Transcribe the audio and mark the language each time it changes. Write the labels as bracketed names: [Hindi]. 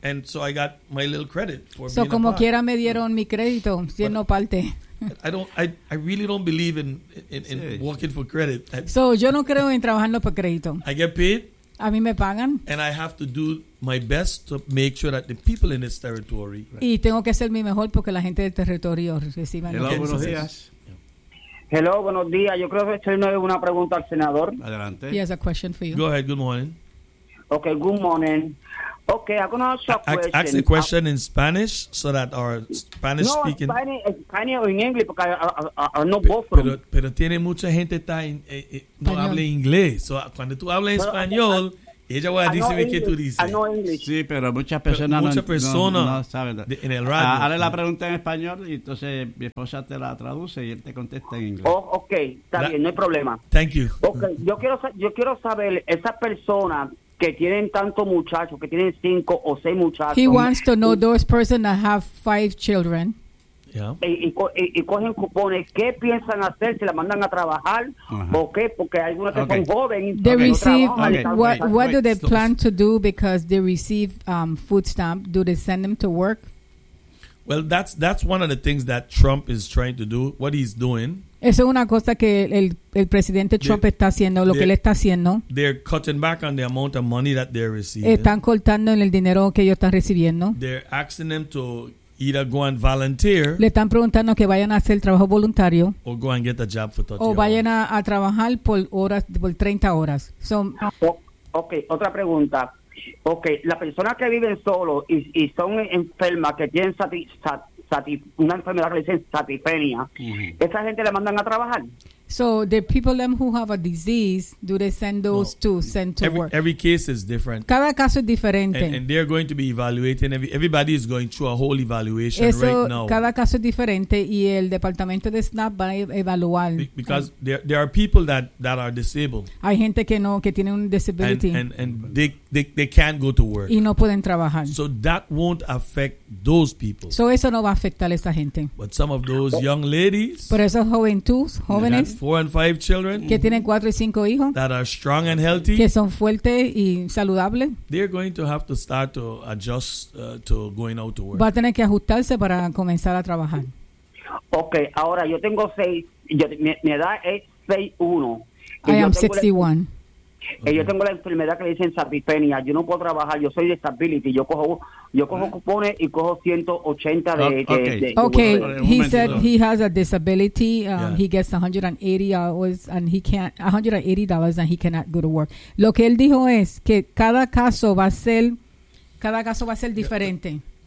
[English] And so I got my little credit for so being [Spanish] como [English] a part. [Spanish] Quiera me dieron mi crédito siendo parte. [English] I really don't believe in working for credit. [Spanish] Yo no creo en trabajando por crédito. [English] I get paid. [Spanish] A mí me pagan. [English] And I have to do my best to make sure that the people in this territory. [Spanish] Y tengo que hacer mi mejor porque la gente del territorio reciba. Hola, buenos días. [English] Hello, [Spanish] buenos días. Yo creo que esto no es una pregunta al senador. Adelante. [English] He has a question for you. Go ahead, good morning. Okay, good morning. Okay, I'm going to ask a question. Ask the question in Spanish so that our Spanish [Spanish] no, [English] speaking... No, Spanish or in English, because I know both of them. [Spanish] Pero tiene mucha gente que no habla inglés. So cuando tú hablas español... Ella va a decir que tú dices. Sí, pero muchas personas no saben. En el radio. Hazle la pregunta en español y entonces mi esposa te la traduce y él te contesta en inglés. Oh, ok, está bien, no hay problema. [English] Thank you. [Spanish] Okay, yo quiero saber, esas personas que tienen tanto muchachos, que tienen 5 o 6 muchachos. [English] He wants to know those persons that have 5 children. Yeah. [Spanish] Y cogen cupones, ¿qué piensan hacer? ¿Se la mandan a trabajar? Uh-huh. ¿O qué? Porque algunos que son jóvenes. [English] They receive, what do they plan to do because they receive food stamp? Do they send them to work? Well, that's one of the things that Trump is trying to do, what he's doing. [Spanish] Eso es una cosa que el presidente Trump está haciendo, lo que él está haciendo. [English] They're cutting back on the amount of money that they're receiving. [Spanish] Están cortando en el dinero que ellos están recibiendo. [English] They're asking them to either go and volunteer. [Spanish] Le están preguntando que vayan a hacer trabajo voluntario. [English] Or go and get a job for 30 hours. [Spanish] O vayan a trabajar por horas, por 30 horas. [English] So, [Spanish] okay, otra pregunta. Okay, la persona que viven solo y son enfermas, que tienen una enfermedad que le dicen satipenia, mm-hmm. ¿Esa gente la mandan a trabajar? [English] So the people them who have a disease, do they send those work? Every case is different. [Spanish] Cada caso es diferente. [English] And they're going to be evaluating. Everybody is going through a whole evaluation [Spanish] eso, [English] right now. [Spanish] Cada caso es diferente y el departamento de SNAP va a evaluar. [English] Because there are people that are disabled. [Spanish] Hay gente que tiene un disability. [English] And they can't go to work. [Spanish] Y no pueden trabajar. [English] So that won't affect those people. [Spanish] So eso no va a afectar a esa gente. [English] But some of those young ladies. [Spanish] Pero esas jóvenes. Jóvenes. [English] 4 and 5 children [Spanish] que tienen 4 y 5 hijos [English] that are strong and healthy [Spanish] que son fuertes y saludables [English] they're going to have to start to adjust to going out to work [Spanish] va a tener que ajustarse para comenzar a trabajar. Okay, ahora yo tengo 6 mi edad es 6'1 [English] I am 61 [Spanish] Okay. Yo tengo la enfermedad que le dicen sarcopenia, yo no puedo trabajar, yo soy disability, yo cojo cupones y cojo 180 [English] He has a disability, he gets $180 and he can't $180 and he cannot go to work. [Spanish] Lo que él dijo es que cada caso va a ser diferente.